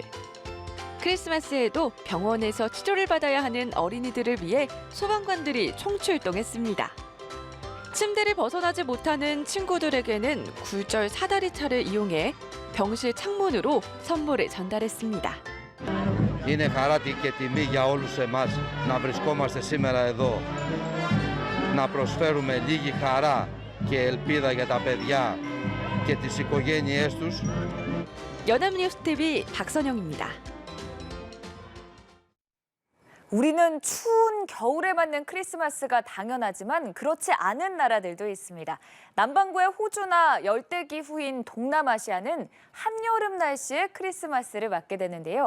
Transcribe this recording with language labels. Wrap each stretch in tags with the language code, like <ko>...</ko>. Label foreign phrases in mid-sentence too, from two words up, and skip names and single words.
<ko>크리스마스에도 병원에서 치료를 받아야 하는 어린이들을 위해 소방관들이 총출동했습니다. 침대를 벗어나지 못하는 친구들에게는 굴절 사다리차를 이용해 병실 창문으로 선물을 전달했습니다.</ko> <el>Είναι χαρά και τιμή για όλους εμάς να βρισκόμαστε σήμερα εδώ, να προσφέρουμε λίγη χαρά και ελπίδα για τα παιδιά και τις οικογένειές τους.</el> <ko>연합뉴스TV 박선영입니다. 우리는 추운 겨울에 맞는 크리스마스가 당연하지만 그렇지 않은 나라들도 있습니다. 남반구의 호주나 열대기후인 동남아시아는 한여름 날씨에 크리스마스를 맞게 되는데요.</ko>